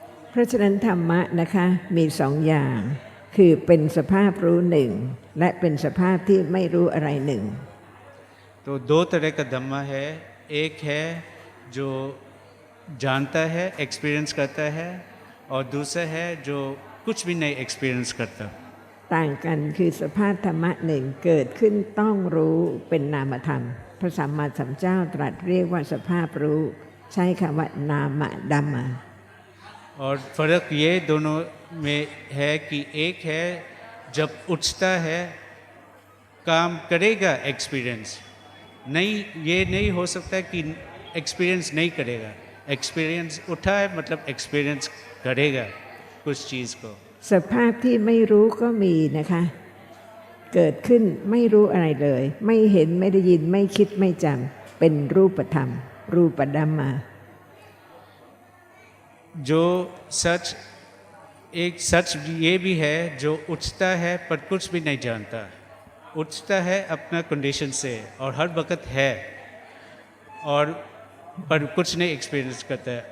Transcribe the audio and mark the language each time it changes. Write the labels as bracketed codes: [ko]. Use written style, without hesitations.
[th] เพราะฉะนั้นธรรมะนะคะมีสองอย่างคือเป็นสภาพรู้หนึ่งและเป็นสภาพที่ไม่รู้อะไรหนึ่ง [hi] तो दो तरह का धम्मा है, एक है जो जानता है एक्सपीरियंस करता है, और दूसरा है जो कुछ भी नहीं एक्सपीरियंस करता। [th] ต่างกันคือสภาพธรรมะหนึ่งเกิดขึ้นต้องรู้เป็นนามธรรมพระสัมมาสัมพุทธเจ้าตรัสเรียกว่าสภาพรู้ใช้คำว่านามดัมมา [hi] और फ़र्क ये दोनों में है कि एक है जब उठता है काम करेगा एक्सपीरियंस, नहीं ये नहीं हो सकता कि एक्सपीरियंस नहीं करेगा, एक्सपीरियंस उठा है मतलब एक्सपीरियंस करेगा कुछ चीज़ को। [th] สภาพที่ไม่รู้ก็มีนะคะเกิดขึ้นไม่รู้อะไรเลย ไม่เห็นไม่ได้ยินไม่คิดไม่จำเป็นรูปธรรมรูปดัมมา [hi] जो सच एक सच ये भी है जो उठता है पर कुछ भी नहीं जानता, उठता है अपना कंडीशन से और हर वक्त है, और पर कुछ नहीं एक्सपीरियंस करता है।